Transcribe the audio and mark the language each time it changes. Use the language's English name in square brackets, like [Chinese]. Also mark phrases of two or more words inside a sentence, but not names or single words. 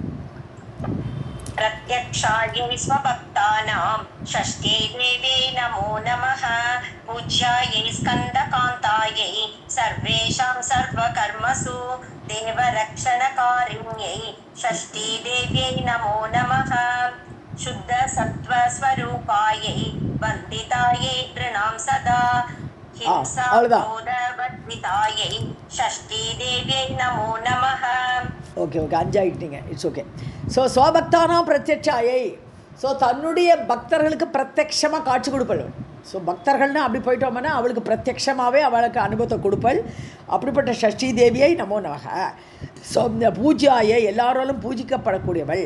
[Sanskrit] प्रत्यक्षायै स्वभक्तानां षष्ठ्यै देव्यै नमो नमः पूज्यायै स्कन्दकान्तायै सर्वेषां सर्वकर्मसु देवरक्षणकारिण्यै षष्ठी देव्यै नमो नमः शुद्धसत्त्वस्वरूपायै वन्दितायै नृणां सदा हिंसाक्रोधवर्जितायै षष्ठी देव्यै नमो नमः. [Tamil] ஓகே 5 ஆகிட்டீங்க, [English] it's okay. [Tamil] ஸோ [Sanskrit] स्वभक्तानां प्रत्यक्षायै, [Tamil] ஸோ தன்னுடைய பக்தர்களுக்கு பிரத்யட்சமாக காட்சி கொடுப்பள். ஸோ பக்தர்கள்னு அப்படி போயிட்டோம்னா அவளுக்கு பிரத்யட்சமாகவே அவளுக்கு அனுபவத்தை கொடுப்பள். அப்படிப்பட்ட ஷஷ்டி தேவியை [Sanskrit] नमो नमः. [Tamil] ஸோ இந்த பூஜ்யாயை, எல்லாராலும் பூஜிக்கப்படக்கூடியவள்.